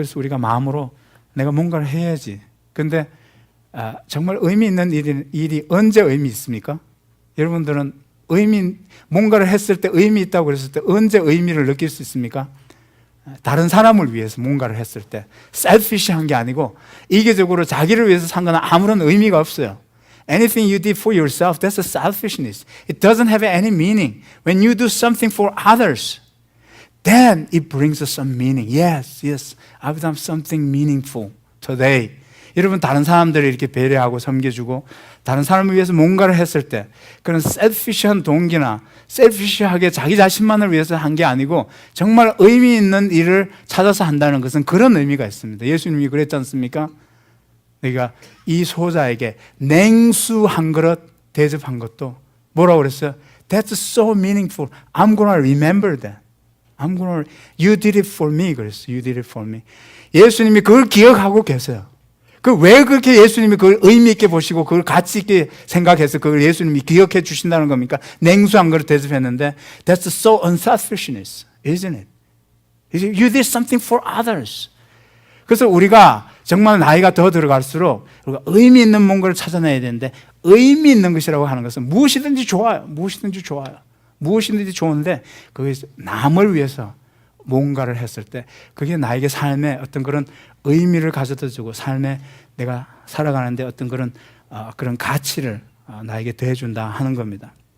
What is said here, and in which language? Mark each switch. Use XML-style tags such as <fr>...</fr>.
<ko>그래서 우리가 마음으로 내가 뭔가를 해야지. 근데 정말 의미 있는 일이 언제 의미 있습니까? 여러분들은 뭔가를 했을 때 의미 있다고 그랬을 때 언제 의미를 느낄 수 있습니까? 다른 사람을 위해서 뭔가를 했을 때 셀피시한 게 아니고 이계적으로 자기를 위해서 산 건 아무런 의미가 없어요.</ko> <en>Anything you did for yourself, that's a selfishness. It doesn't have any meaning. When you do something for others, then it brings us some meaning. Yes, I've done something meaningful today.</en> <ko>여러분 다른 사람들을 이렇게 배려하고 섬겨주고 다른 사람을 위해서 뭔가를 했을 때 그런 셀피시한 동기나 셀피시하게 자기 자신만을 위해서 한 게 아니고 정말 의미 있는 일을 찾아서 한다는 것은 그런 의미가 있습니다. 예수님이 그랬지 않습니까? 그러니까 이 소자에게 냉수 한 그릇 대접한 것도 뭐라고 그랬어요?</ko> <en>That's so meaningful. I'm gonna remember that. You did it for me.</en> <ko>그랬어요.</ko> <en>You did it for me.</en> <ko>예수님이 그걸 기억하고 계세요. 왜 그렇게 예수님이 그걸 의미 있게 보시고 그걸 가치 있게 생각해서 그걸 예수님이 기억해 주신다는 겁니까? 냉수 한 그릇 대접했는데</ko> <en>That's so unselfishness, isn't it? You did something for others.</en> <ko>그래서 우리가 정말 나이가 더 들어갈수록 우리가 의미 있는 뭔가를 찾아내야 되는데 의미 있는 것이라고 하는 것은 무엇이든지 좋아요. 무엇이든지 좋은데 거기서 남을 위해서 뭔가를 했을 때 그게 나에게 삶에 어떤 그런 의미를 가져다 주고 삶에 내가 살아가는데 어떤 그런 가치를 나에게 더해준다 하는 겁니다.</ko>